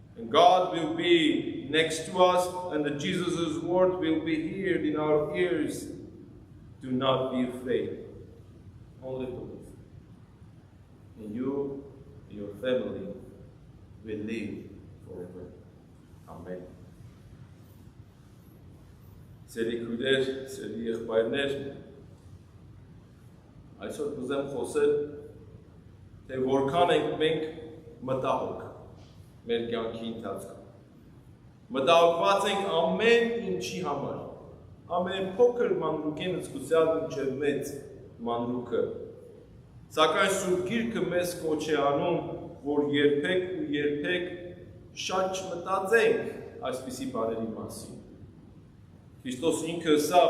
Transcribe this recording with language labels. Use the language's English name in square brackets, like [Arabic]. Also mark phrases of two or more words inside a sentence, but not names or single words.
[English] And God will be be next to us, and that Jesus' word will be heard in our ears. Do not be afraid. Only believe. And you and your family will live forever. Amen. [Armenian] Սերի քույրեր, սերի եղբայրներ, այսօր կուզեմ խոսել, թե որքան ենք մենք մտահոգ մեր կյանքի ընթացքում։ Մտահոգված ենք ամեն ինչի համար, ամեն փոքր մանրուկեն զգուշալ մինչև մեծ մանրուկը։ Սակայն Սուրբ Գիրքը մեզ կոչ է անում, որ երբեք ու երբեք շատ չմտածենք այսպիսի բաների մասին։ Քրիստոս ինքը ասավ.